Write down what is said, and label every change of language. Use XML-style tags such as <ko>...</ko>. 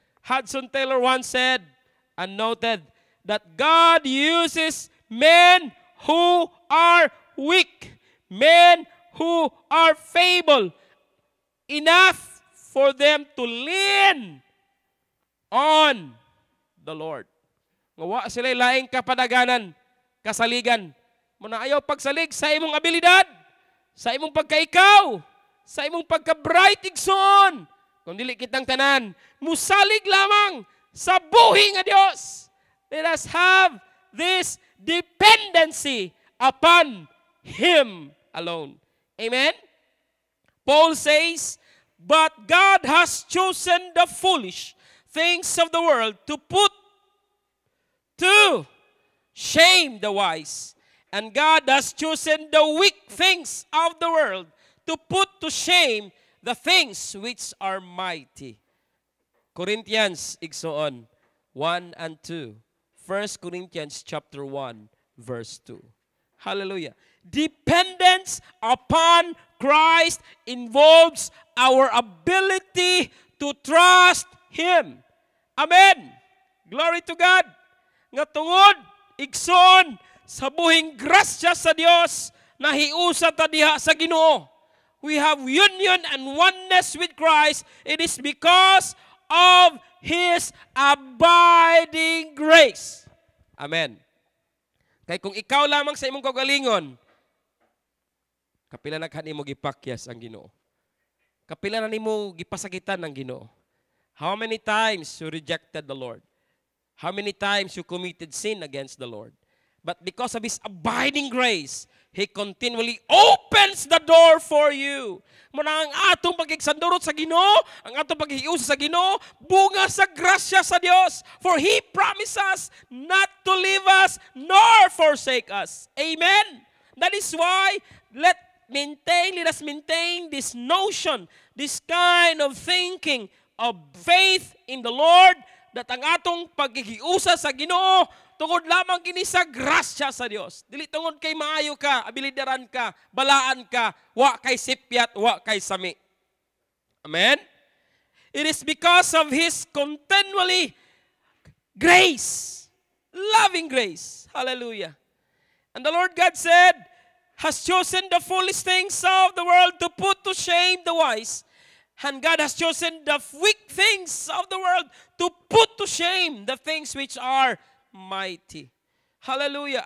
<en>Hudson Taylor once said and noted that God uses men who are weak, men who are feeble, enough for them to lean on the Lord.</en> <ceb>Ngawa sila laing kapadaganan, kasaligan. Muna ayaw pagsalig sa imong abilidad, sa imong pagkaikaw, sa imong pagka-bright igsoon. Kung dili kitang tanan, musalig lamang sa buhi nga Dios.</ceb> <en>Let us have this dependency upon Him alone. Amen? Paul says, but God has chosen the foolish things of the world to put to shame the wise. And God has chosen the weak things of the world to put to shame the things which are mighty. Corinthians, igsoon, 1 and 2. 1 Corinthians chapter 1, verse 2. Hallelujah. Dependence upon Christ involves our ability to trust Him. Amen. Glory to God.</en> <ceb>Nga tungod, igsoon, sa buhing grasya sa Dios, nahiusa ta diha sa Ginoo.</ceb> <en>We have union and oneness with Christ. It is because of His abiding grace. Amen.</en> <ceb>Kay kung ikaw lamang sa imong kagalingon, kapila na kanimo gipakyas ang Ginoo. Kapila na nimo gipasakitan ang Ginoo.</ceb> <en>How many times you rejected the Lord? How many times you committed sin against the Lord? But because of His abiding grace, He continually opens the door for you.</en> <ceb>Muna ang atong pagkiksandurot sa Ginoo, ang atong paghiusa sa Ginoo, bunga sa grasya sa Dios.</ceb> <en>For He promises not to leave us nor forsake us. Amen? That is why let us maintain this notion, this kind of thinking of faith in the Lord, that</en> <ceb>ang atong paghiusa sa Ginoo, tungod lamang kini sa grasya sa Dios. Dili tungod kay maayo ka, abilidaran ka, balaan ka, wa kay sipyat, wa kay sami.</ceb> <en>Amen? It is because of His continually grace, loving grace. Hallelujah. And the Lord God said, has chosen the foolish things of the world to put to shame the wise, And God has chosen the weak things of the world to put to shame the things which are mighty. Hallelujah.</en>